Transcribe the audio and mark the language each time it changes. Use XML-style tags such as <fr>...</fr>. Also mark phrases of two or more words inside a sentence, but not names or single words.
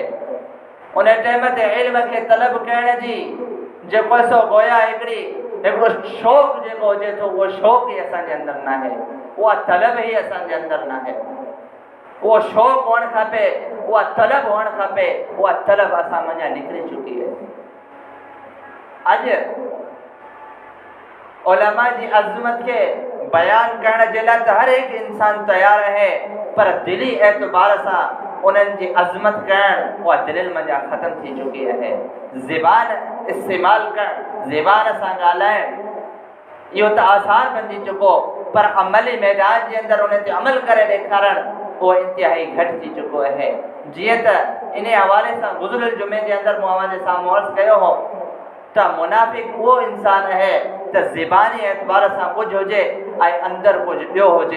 <sd>उन टाइम ते इल्म खे तलब करण जी जेको सो गोया हिकिड़ो शौक़ु जेको हुजे थो उहो शौक़ु ई असांजे अंदरि न आहे, उहा तलब ई असांजे अंदरि न आहे। उहो शौक़ु हुअणु खपे, उहा तलब हुअणु खपे, उहा तलब असां मञा निकिरी चुकी आहे। अॼु उलमा जी अज़मत के बयान करण जे लाइ हर एक इंसान तैयार है, पर दिली एतबार से उन्हनि जी अज़मत करण उहा दिलनि मंझां ख़त्म थी चुकी है। ज़बान इस्तेमाल करण, ज़बान सां ॻाल्हाइण इहो त आसान बणिजी चुको, पर अमली मैदान जे अंदरि उन ते अमल करे ॾेखारण उहो इंतिहाई घटि थी चुको है। जीअं त इन हवाले सां गुज़िरियल जुमे जे अंदरि मूं अव्हां जे साम्हूं अर्ज़ु कयो हो त मुनाफ़िक़ उहो इंसान है त ज़बानी एतबार सां कुझु हुजे ऐं अंदरि कुझु ॿियो हुजे।</sd>